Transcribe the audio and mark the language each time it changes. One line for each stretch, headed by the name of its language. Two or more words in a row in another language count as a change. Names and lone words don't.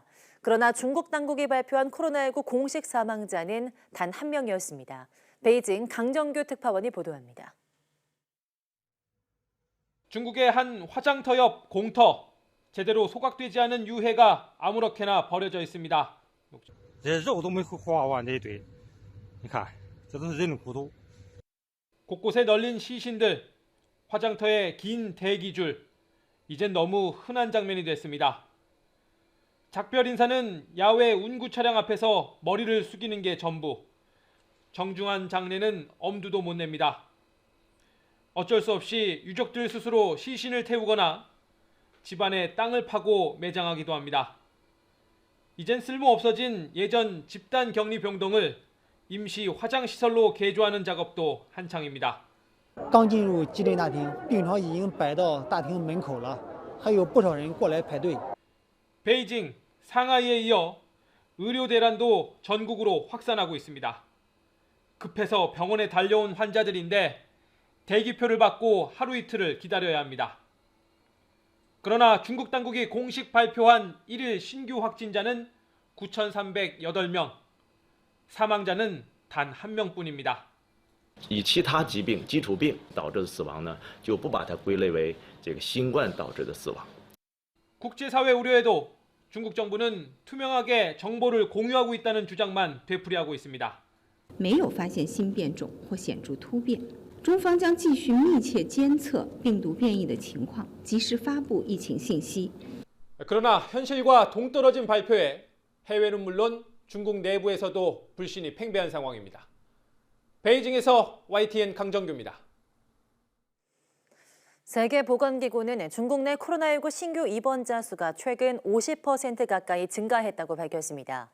Korean: 그러나 중국 당국이 발표한 코로나19 공식 사망자는 단 1명이었습니다. 베이징 강정규 특파원이 보도합니다. 중국의 한 화장터 옆 공터, 제대로 소각되지 않은 유해가 아무렇게나 버려져 있습니다.
Chinese: 这肉都没花完这一堆，你看，这都是人骨头。
Korean: 곳곳에 널린 시신들, 화장터의 긴 대기줄, 이젠 너무 흔한 장면이 됐습니다. 작별 인사는 야외 운구 차량 앞에서 머리를 숙이는 게 전부. 정중한 장례는 엄두도 못 냅니다. 어쩔 수 없이 유족들 스스로 시신을 태우거나 집안에 땅을 파고 매장하기도 합니다. 이젠 쓸모 없어진 예전 집단 격리 병동을 임시 화장시설로 개조하는 작업도 한창입니다.
Chinese: 刚进入急诊大厅，病床已经摆到大厅门口了，还有不少人过来排队。
Korean: 베이징, 상하이에 이어 의료 대란도 전국으로 확산하고 있습니다. 급해서 병원에 달려온 환자들인데 대기표를 받고 하루 이틀을 기다려야 합니다. 그러나 중국 당국이 공식 발표한 1일 신규 확진자는 9,308명, 사망자는 단 1명뿐입니다.
Chinese: 以其他疾病、基础病导致的死亡呢，就不把它归类为这个新冠导致的死亡。
Korean: 국제사회 우려에도 중국 정부는 투명하게 정보를 공유하고 있다는 주장만 되풀이하고 있습니다.
Chinese: 没有发现新变种或显著突变。中方将继续密切监测病毒变异的情况，及时发布疫情信息。
Korean: 그러나 현실과 동떨어진 발표에 해외는 물론 중국 내부에서도 불신이 팽배한 상황입니다. 베이징에서 YTN 강정규입니다. 세계보건기구는 중국 내 코로나19 신규 입원자 수가 최근 50% 가까이 증가했다고 밝혔습니다.